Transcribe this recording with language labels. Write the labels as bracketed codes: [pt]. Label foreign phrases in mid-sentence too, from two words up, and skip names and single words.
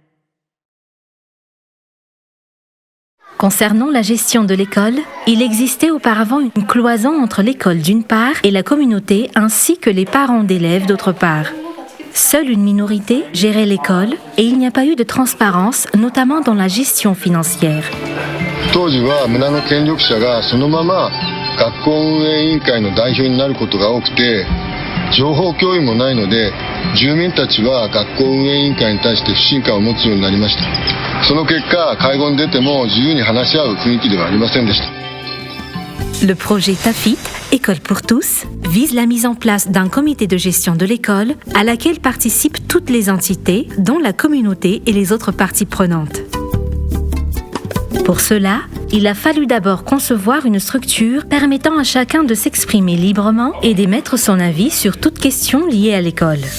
[fr] Concernant la gestion de l'école, il existait auparavant une cloison entre l'école d'une part et la communauté ainsi que les parents d'élèves d'autre part. Seule une minorité gérait l'école et il n'y a pas eu de transparence, notamment dans la gestion financière. [ja] 当時は村の権力者がそのまま学校運営委員会の代表になることが多くて、情報共有もないので住民たちは学校運営委員会に対して不信感を持つようになりました。その結果、会合に出ても自由に話し合う雰囲気ではありませんでした。 [fr] Le projet TAFIT, École pour tous, vise la mise en place d'un comité de gestion de l'école à laquelle participent toutes les entités, dont la communauté et les autres parties prenantes. Pour cela, il a fallu d'abord concevoir une structure permettant à chacun de s'exprimer librement et d'émettre son avis sur toute question liée à l'école.